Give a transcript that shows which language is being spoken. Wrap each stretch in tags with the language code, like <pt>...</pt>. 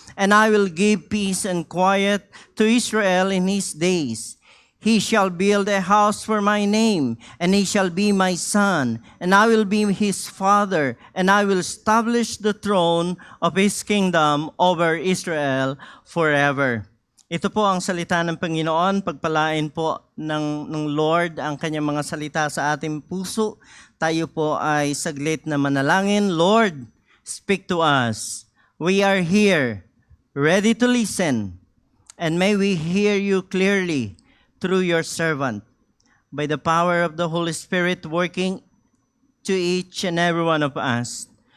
<en>And I will give peace and quiet to Israel in his days. He shall build a house for my name, and he shall be my son, and I will be his father, and I will establish the throne of his kingdom over Israel forever.</en> <tl>Ito po ang salita ng Panginoon. Pagpalain po ng Lord ang kanyang mga salita sa ating puso. Tayo po ay saglit na manalangin.</tl> <en>Lord, speak to us. We are here, ready to listen. And may we hear you clearly through your servant. By the power of the Holy Spirit working to each and every one of us.</en>